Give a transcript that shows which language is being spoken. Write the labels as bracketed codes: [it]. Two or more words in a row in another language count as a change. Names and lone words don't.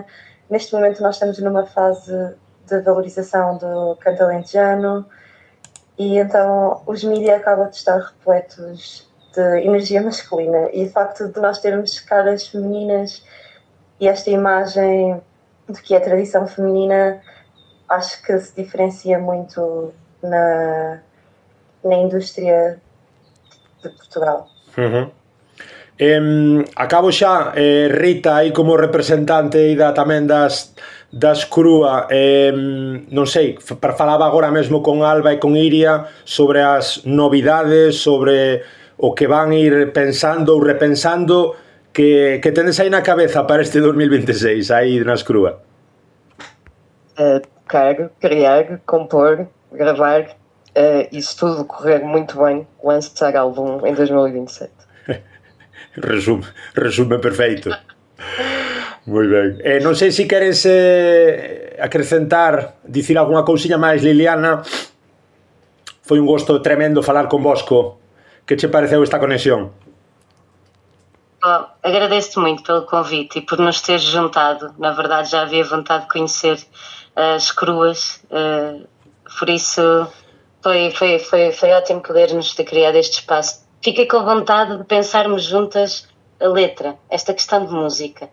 [pt] Neste momento nós estamos numa fase de valorização do canto alentejano e então os mídias acabam de estar repletos de energia masculina e o facto de nós termos caras femininas e esta imagem do que é a tradição feminina, acho que se diferencia muito na indústria de Portugal. [gl] Acabo xa, Rita, aí como representante tamén das Crúa, non sei, falaba agora mesmo con Alba e con Iria sobre as novidades, sobre o que van ir pensando ou repensando, que tendes aí na cabeza para este 2026, aí nas Crúa? [pt] Quero criar, compor, gravar, isso tudo correr muito bem, lançar álbum em 2027. [gl] Resume perfeito. Moi ben. Non sei se queres acrescentar, dicir algunha cousiña máis, Liliana. Foi un gosto tremendo falar convosco. Que che pareceu esta conexión? [pt] Agradeço-te muito pelo convite e por nos teres juntado. Na verdade, já havia vontade de conhecer as Crúas, por isso foi ótimo poder-nos ter criado este espaço. Fiquei com vontade de pensarmos juntas a letra, esta questão de música.